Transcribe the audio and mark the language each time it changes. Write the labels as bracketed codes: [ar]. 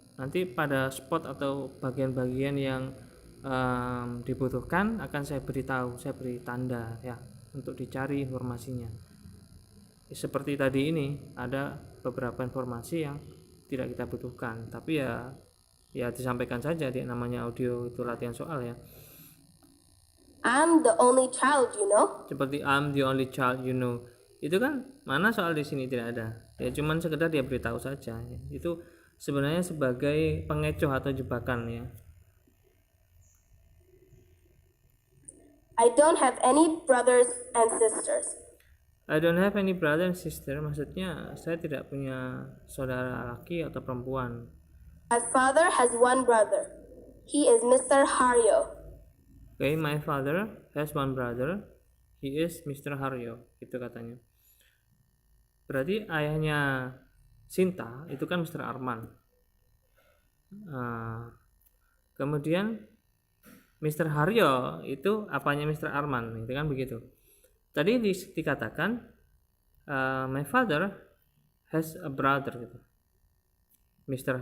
[id] Nanti pada spot atau bagian-bagian yang dibutuhkan akan saya beritahu, saya beri tanda ya untuk dicari informasinya. Seperti tadi ini ada beberapa informasi yang tidak kita butuhkan, tapi ya disampaikan saja, dia namanya audio itu latihan soal ya. [en] I'm the only child, you know. Seperti I'm the only child, you know. [id] Itu kan mana soal di sini tidak ada. Ya cuman sekedar dia beritahu saja. Ya. Itu sebenarnya sebagai pengecoh atau jebakan ya. [en] I don't have any brothers and sisters. I don't have any brother and sister, [id] maksudnya saya tidak punya saudara laki atau perempuan. [en] My father has one brother. He is Mr. Haryo. Okay, my father has one brother. He is Mr. Haryo, itu katanya. [id] Berarti ayahnya Sinta itu kan Mr. Arman. Kemudian Mr. Haryo itu apanya Mr. Arman, itu kan begitu. Tadi dikatakan [en] my father has a brother [id] gitu. Mr.